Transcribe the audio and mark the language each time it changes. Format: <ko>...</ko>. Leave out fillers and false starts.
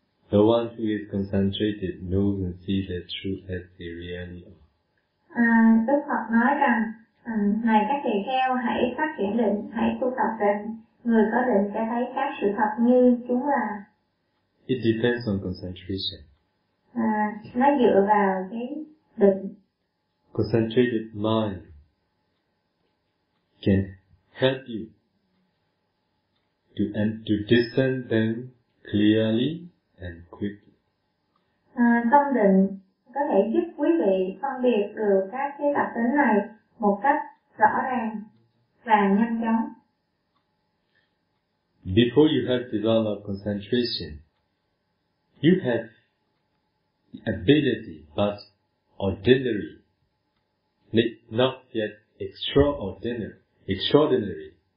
<en>The one who is concentrated knows and sees the truth as they really are.</en> <vi>Đức Phật nói rằng, này các thầy kheo, hãy phát triển định, hãy tu tập định. Người có định sẽ thấy các sự thật như chúng là.</vi> <en>It depends on concentration.</en> <vi>nó dựa vào cái định.</vi> <en>Concentrated mind can help you to discern them clearly and quickly.</en> <vi>Tâm định có thể giúp quý vị phân biệt được các cái tập tính này một cách rõ ràng và nhanh chóng.</vi> <en>Before you have developed concentration, you have the ability, but ordinary, not yet extraordinary, extraordinary.</en>